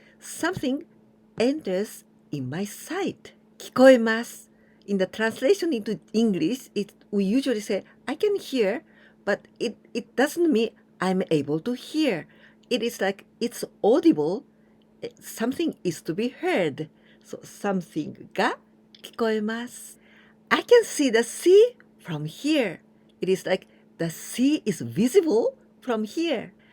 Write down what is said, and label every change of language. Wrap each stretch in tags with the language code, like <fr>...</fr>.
<en>Something enters in my sight.</en> <ja>聞こえます。</ja> <en>In the translation into English, we usually say, I can hear, but it doesn't mean I'm able to hear.It is like it's audible. Something is to be heard.</en> <ja>So something が聞こえます。</ja> <en>I can see the sea from here. It is like the sea is visible from here.</en>